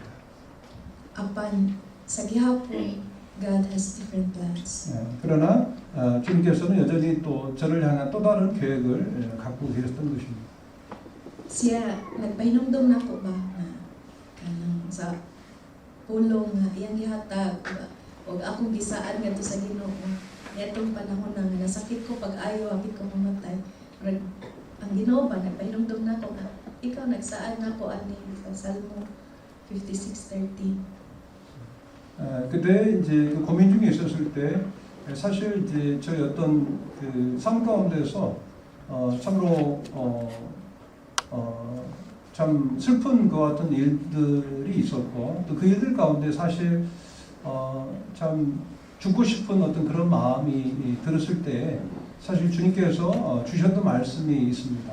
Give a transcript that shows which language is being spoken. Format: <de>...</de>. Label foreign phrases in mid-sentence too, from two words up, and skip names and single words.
<ceb>Apan sa gihapon</ceb> <en>God has different plans.</en> <ko>그러나 주님께서는 여전히 또 저를 향한 또 다른 계획을 갖고 계셨던 것입니다.</ko> <ceb>Siya nagpahinumdum na ko ba na kanang sa pulong nga iyang gihatag o akong gisaan ngadto sa Ginoo. Yatong panahon na nasakit ko pag-ayo hapit ko mamatay. Ang Ginoo ba nagpahinumdum na ko nga ikaw nagsaan na ko ani sa Salmo 56:13.</ceb> <ko>그때 이제 그 고민 중에 있었을 때 사실 이제 저희 어떤 그 삶 가운데서 참으로 참 슬픈 것 같은 일들이 있었고 또 그 일들 가운데 사실 참 죽고 싶은 어떤 그런 마음이 들었을 때 사실 주님께서 주셨던 말씀이 있습니다.</ko>